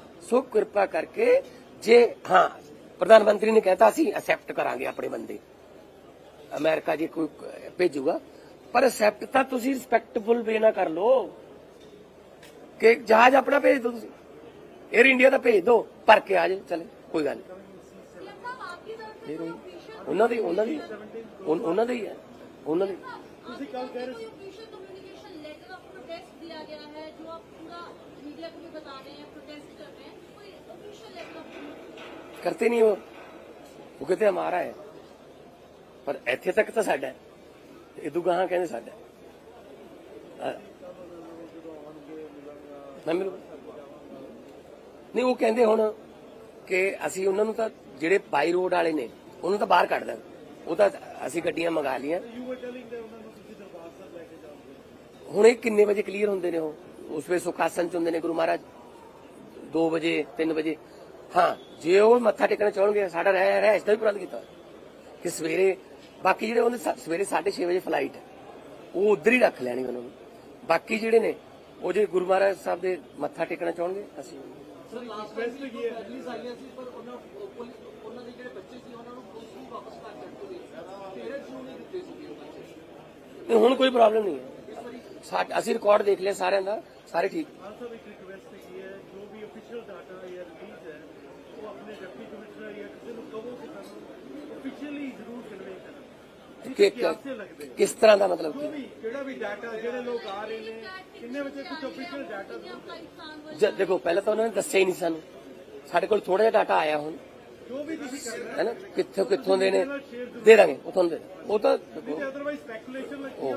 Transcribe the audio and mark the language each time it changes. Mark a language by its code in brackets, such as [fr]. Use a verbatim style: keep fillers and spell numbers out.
[pa] ਸੋ ਕਿਰਪਾ ਕਰਕੇ, ਜੇ ਹਾਂ ਪ੍ਰਧਾਨ ਮੰਤਰੀ ਨੇ ਕਹਿਤਾ ਸੀ ਅਸੈਪਟ ਕਰਾਂਗੇ ਆਪਣੇ ਬੰਦੇ, ਅਮਰੀਕਾ ਜੇ ਕੋਈ ਕ- ਭੇਜੂਗਾ, ਪਰ ਅਸੈਪਟ ਤਾਂ ਤੁਸੀਂ ਰਿਸਪੈਕਟਫੁਲ ਵੇ ਨਾਲ ਕਰ ਲੋ ਕਿ ਜਹਾਜ਼ ਆਪਣਾ ਭੇਜ ਦਿਓ, ਤੁਸੀਂ 에ਅਰ ਇੰਡੀਆ ਦਾ ਭੇਜ ਦਿਓ, ਭਰ ਕੇ ਆ ਜਾਏ, ਚਲੇ ਕੋਈ ਗੱਲ ਨਹੀਂ। ਫਿਰ ਉਹੀ- ਉਹਨਾਂ ਦੀ ਉਹਨਾਂ ਦੀ ਉਨ- ਉਹਨਾਂ ਦੇ ਹੀ ਹੈ, ਉਹਨਾਂ ਦੇ ਤੁਸੀਂ ਕੱਲ ਕਹਿ ਰਹੇ ਸੀ [hi] official communication letter of protest दिया गया है, जो आप पूरा मीडिया को भी बता रहे हैं, प्रोटेस्ट कर रहे हैं, कोई ऑफिशियल लेटर ऑफ [pa] ਕਰਤੇ ਨਹੀਂ। ਉਹ ਉਹ ਕਹਿੰਦੇ ਹਮਾਰਾ ਹੈ, ਪਰ ਇੱਥੇ ਤੱਕ ਤਾਂ ਸਾਡਾ ਹੈ, ਇਦੋਂ ਗਾਹਾਂ ਕਹਿੰਦੇ ਸਾਡਾ ਹੈ। ਅ- ਨਾ ਮਿਲੋ ਨਹੀਂ, ਉਹ ਕਹਿੰਦੇ ਹੁਣ ਕਿ ਅਸੀਂ ਉਹਨਾਂ ਨੂੰ ਤਾਂ ਜਿਹੜੇ ਬਾਈ ਰੋਡ ਵਾਲੇ ਨੇ ਉਹਨਾਂ ਨੂੰ ਤਾਂ ਬਾਹਰ ਕੱਢ ਦਾਂ। ਉਹ ਤਾਂ ਅਸੀਂ ਗੱਡੀਆਂ ਮੰਗਾ ਲਈਆਂ। ਹੁਣ ਇਹ ਕਿੰਨੇ ਵਜੇ ਕਲੀਅਰ ਹੁੰਦੇ ਨੇ? ਉਹ ਉਸ ਵੇਲੇ ਸੁਖਾਸਨ ਚ ਹੁੰਦੇ ਨੇ ਗੁਰੂ ਮਹਾਰਾਜ, ਦੋ ਵਜੇ ਤਿੰਨ ਵਜੇ। ਹਾਂ, ਜੇ ਉਹ ਮੱਥਾ ਟੇਕਣਾ ਚਾਹਣਗੇ, ਸਾਡਾ ਰਹਿ ਰਹਿ ਇਸ ਦਾ ਵੀ ਪ੍ਰਬੰਧ ਕੀਤਾ ਕਿ ਸਵੇਰੇ, ਬਾਕੀ ਜਿਹੜੇ ਉਹਨੇ ਸਾ- ਸਵੇਰੇ ਸਾਢੇ ਛੇ ਵਜੇ ਫਲਾਈਟ ਹੈ, ਉਹ ਉਧਰ ਹੀ ਰੱਖ ਲੈਣੀ ਉਹਨਾਂ ਨੂੰ। ਬਾਕੀ ਜਿਹੜੇ ਨੇ ਉਹ ਜੇ ਗੁਰੂ ਮਹਾਰਾਜ ਸਾਹਿਬ ਦੇ ਮੱਥਾ ਟੇਕਣਾ ਚਾਹਣਗੇ, ਅਸੀਂ ਸਰ ਲਾਸਟ ਟਾਈਮ ਵੀ ਇਹ ਰੈਲੀਜ਼ ਆਈਆਂ ਸੀ, ਪਰ ਉਹਨਾਂ ਪੁਲਿਸ- ਉਹਨਾਂ ਦੇ ਜਿਹੜੇ ਬੱਚੇ ਸੀ ਉਹਨਾਂ ਨੂੰ ਪੁਲਿਸ ਨੂੰ ਵਾਪਸ ਕਰ ਦਿੱਤੇ ਗਏ, ਪੇਰੈਂਟਸ ਨੂੰ ਨਹੀਂ ਦਿੱਤੇ ਸੀ ਉਹ ਬੱਚੇ। ਨਹੀਂ, ਹੁਣ ਕੋਈ ਪ੍ਰੋਬਲਮ ਨਹੀਂ ਹੈ। ਸਾ- ਅਸੀਂ ਰਿਕਾਰਡ ਦੇਖ ਲਿਆ ਸਾਰਿਆਂ ਦਾ, ਸਾਰੇ ਠੀਕ। [hi] हाँ सब एक रिक्वेस्ट की है, जो भी ऑफिशियल डाटा या रिलीज है वो अपने डिप्टी कमिश्नर या किसी को कहो कि सानू ऑफिशियली जरूर कन्वे करना, [pa] ਕਿ- [hi] जिसके आपसे लगते हैं [pa] ਕਿਸ ਤਰ੍ਹਾਂ ਦਾ ਮਤਲਬ ਕੀ? ਕਿਹੜਾ ਵੀ ਡਾਟਾ ਜਿਹੜੇ ਲੋਕ ਆ ਰਹੇ ਨੇ ਕਿੰਨੇ ਵਜੇ ਕੁਝ ਅਫੀਸ਼ੀਅਲ ਡਾਟਾ [hi] आपका इंसान [pa] ਜ- ਦੇਖੋ, ਪਹਿਲਾਂ ਤਾਂ ਉਹਨਾਂ ਨੇ ਦੱਸਿਆ ਹੀ ਨਹੀਂ ਸਾਨੂੰ। ਸਾਡੇ ਕੋਲ ਥੋੜਾ ਜਿਹਾ ਡਾਟਾ ਆਇਆ ਹੁਣ, ਜੋ ਵੀ ਤੁਸੀਂ ਕਰ ਰਹੇ ਹੈ ਨਾ ਕਿੱਥੋਂ ਕਿੱਥੋਂ ਦੇ ਨੇ ਦੇ ਦਾਂਗੇ ਉਹ ਤੁਹਾਨੂੰ ਦੇ ਦਾਂਗੇ। ਉਹ ਤਾਂ ਹੋ ਅਦਰਵਾਈਜ਼ ਸਪੈਕੂਲੇਸ਼ਨ ਲੱਗੀ ਆ